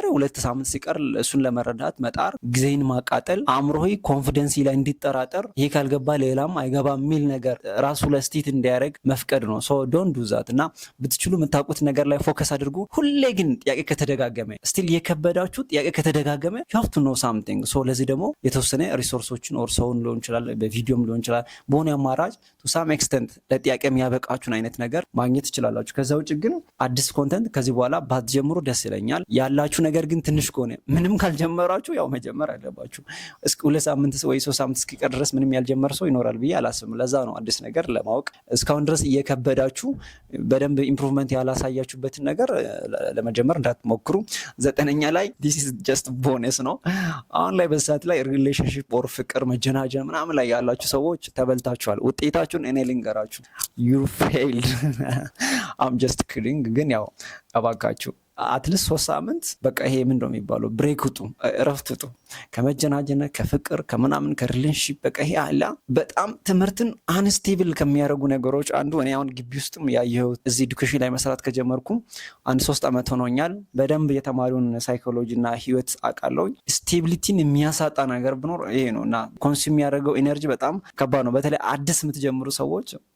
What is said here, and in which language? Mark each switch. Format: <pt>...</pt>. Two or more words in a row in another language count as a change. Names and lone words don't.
<am>2 ሳምንት ሲቀር እሱን ለመረዳት መጣር፣ ጊዜን ማቃጠል፣ አእምሮህ ኮንፊደንስ ላይ እንዲጠራጠር ይሄ ካልገባ ሌላም አይገባም የሚል ነገር ራሱ ለስቲት እንዲያደርግ መፍቀድ ነው።</am> <en>so don't do that</en> <am>እና ብትችሉ የምታውቁት ነገር ላይ ፎከስ አድርጉ። ሁሌ ግን ጥያቄ ከተደጋገመ ስቲል የከበዳችሁ ጥያቄ ከተደጋገመ</am> <en>you have to know something።</en> <am>ሶ ለዚህ ደግሞ የተወሰነ ሪሶርሶችን ኦር ሰውን ሊሆን ይችላል፣ በቪዲዮም ሊሆን ይችላል፣ በሆነ አማራጭ to</am> <en>some extent</en> <am>ለጥያቄ የሚያበቃችሁን አይነት ነገር ማግኘት ትችላላችሁ። ከዛ ውጭ ግን አዲስ ኮንተንት ከዚህ በኋላ ባትጀምሩ ደስ ይለኛል። ያላችሁ ነገር ግን ትንሽ ከሆነ ምንም ካልጀመራችሁ ያው መጀመር አለባችሁ። እስከ 2 ሳምንት ወይ 3 ሳምንት እስኪቀር ድረስ ምንም ያልጀመረ ሰው ይኖራል ብዬ አላስብም። ለዛ ነው አዲስ ነገር ለማወቅ እስካሁን ድረስ እየከበዳችሁ በደንብ ኢምፕሩቭመንት ያላሳያችሁበትን ነገር ለመጀመር እንዳትሞክሩ። 9ኛ ላይ</am> <en>this is just bonus</en> <am>ነው። አሁን ላይ በሰዓት ላይ ሪሌሽንሺፕ ኦር ፍቅር መጀናጀን ምናምን ላይ ያላችሁ ሰዎች ተበልታችኋል። ውጤታችሁን እኔ ልንገራችሁ</am> <en>you failed I'm just kidding።</en> <am>ግን ያው እባካችሁ አትሊስት 3 ሳምንት በቃ ይሄ ምን ነው የሚባለው ብሬክ ውጡ፣ እረፍት ውጡ ከመጀናጀነ ከፍቅር ከምናምን ከሪሌሽንሺፕ። በቃ ይሄ አለ በጣም ትምህርትን አንስቴብል ከሚያደርጉ ነገሮች አንዱ። እኔ አሁን ግቢ ውስጥም ያየሁት እዚህ ኤዱኬሽን ላይ መስራት ከጀመርኩ 3 ዓመት ሆኖኛል። በደንብ የተማሪውን ሳይኮሎጂ እና ህይወት አውቃለሁ። ስቴቢሊቲን የሚያሳጣ ነገር ብኖር ይሄ ነው እና ኮንሱም የሚያደርገው ኤነርጂ በጣም ከባድ ነው። በተለይ አዲስ የምትጀምሩ ሰዎች</am>